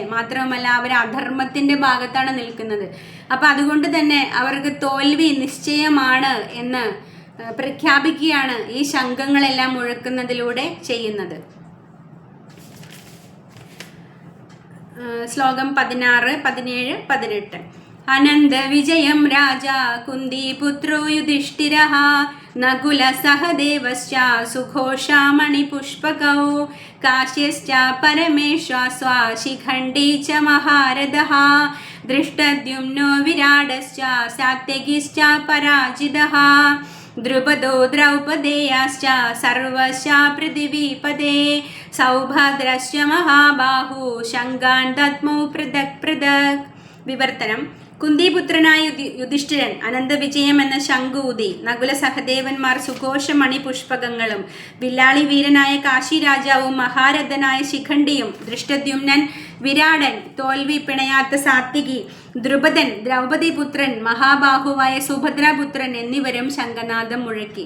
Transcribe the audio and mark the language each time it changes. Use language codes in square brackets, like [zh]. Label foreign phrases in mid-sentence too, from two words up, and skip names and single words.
[ml] മാത്രവുമല്ല അവർ അധർമ്മത്തിൻ്റെ ഭാഗത്താണ് നിൽക്കുന്നത്. അപ്പം അതുകൊണ്ട് തന്നെ അവർക്ക് തോൽവി നിശ്ചയമാണ് എന്ന് പ്രഖ്യാപിക്കുകയാണ് ഈ ശംഖങ്ങളെല്ലാം മുഴക്കുന്നതിലൂടെ ചെയ്യുന്നത്. ശ്ലോകം 16, 17, 18. [sa] अनन्दविजयं राजा कुन्दीपुत्रो युधिष्ठिरः नकुलसहदेवश्च सुघोषामणिपुष्पकौ काश्यश्च परमेश्वास्वा शिखण्डी च महारथः दृष्टद्युम्नो विराडश्च सात्यकिश्च पराजितः द्रुपदो द्रौपदेयाश्च सर्वश्च पृथिवीपदे सौभद्रश्च महाबाहु शङ्गान् दद्मौ पृथक् पृथक्. [ml] വിവർത്തനം. കുന്തിപുത്രനായ യുധിഷ്ഠിരൻ അനന്തവിജയം എന്ന ശംഖൂതി, നകുല സഹദേവന്മാർ സുഘോഷമണി പുഷ്പകങ്ങളും, വില്ലാളി വീരനായ കാശി രാജാവും മഹാരഥനായ ശിഖണ്ഡിയും, ദൃഷ്ടദ്യുമ്നൻ വിരാടൻ തോൽവി പിണയാത്ത സാത്വികി, ദ്രുപദൻ ദ്രൗപദീപുത്രൻ, മഹാബാഹുവായ സുഭദ്രാപുത്രൻ എന്നിവരും ശംഖനാദം മുഴക്കി.